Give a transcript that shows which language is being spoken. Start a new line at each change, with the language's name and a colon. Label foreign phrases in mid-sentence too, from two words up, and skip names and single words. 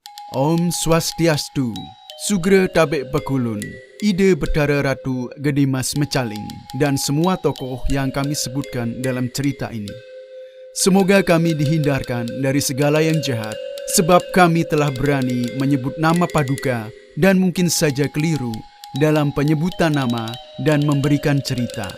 Balinese: Om Swastiastu, Sugro Tabek Pekulun, Ide Betara Ratu Gede Mas Mecaling,
Indonesian: dan semua tokoh yang kami sebutkan dalam cerita ini. Semoga kami dihindarkan dari segala yang jahat, sebab kami telah berani menyebut nama Paduka dan mungkin saja keliru dalam penyebutan nama dan memberikan cerita.